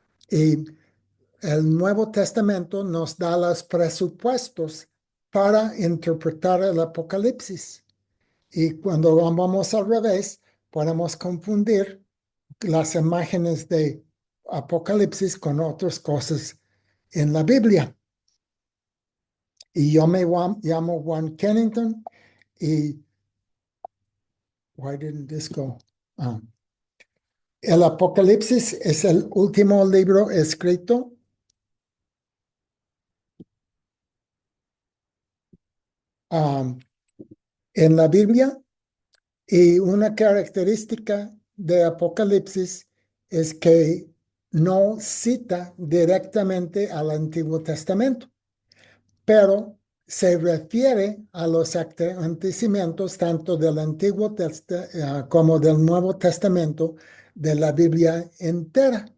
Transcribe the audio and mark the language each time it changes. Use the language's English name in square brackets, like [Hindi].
[Spanish] Y el Nuevo Testamento nos da los presupuestos para interpretar el Apocalipsis. Y cuando vamos al revés, podemos confundir las imágenes de Apocalipsis con otras cosas en la Biblia. Y yo me llamo Juan Kennington y [English] why didn't this go? [Spanish] El Apocalipsis es el último libro escrito en la Biblia. Y una característica de Apocalipsis es que no cita directamente al Antiguo Testamento, pero se refiere a los acontecimientos tanto del Antiguo como del Nuevo Testamento de la Biblia entera.